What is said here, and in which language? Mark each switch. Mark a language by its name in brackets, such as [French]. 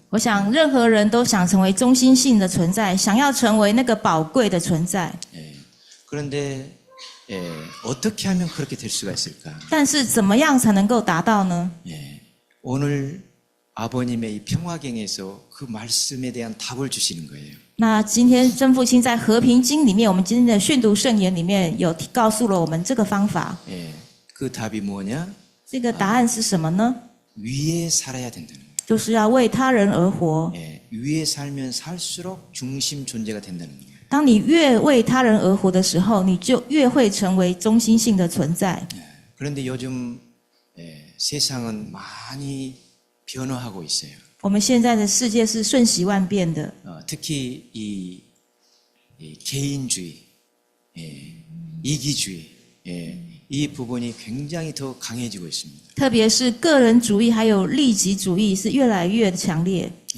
[Chinese] 我想任何人都想成为中心性的存在，想要成为那个宝贵的存在。 [Korean] 그런데 어떻게 하면 그렇게 될 수가 있을까? [Chinese] 但是怎么样才能够达到呢？ [Korean] 오늘 아버님의 이 평화경에서 그 말씀에 대한 답을 주시는 거예요. [Chinese] 那今天真父亲在和平经里面，我们今天的训读圣言里面有告诉了我们这个方法。 [Korean] 그 답이 뭐냐? [Chinese] 这个答案是什么呢？ [Korean] 위에 살아야 된다는 거예요. [Chinese] 就是要为他人而活。 [Korean] 위에 살면 살수록 중심 존재가 된다는 거예요. [Chinese] 当你越为他人而活的时候，你就越会成为中心性的存在。 [Korean] 그런데 요즘 세상은 많이 변화하고 있어요. [Chinese] 我们现在的世界是瞬息万变的， [Korean] 특히 이 개인주의, 이기주의, 이 부분이 굉장히 더 강해지고 있습니다. [Chinese] 特别是个人主义还有利己主义是越来越强烈。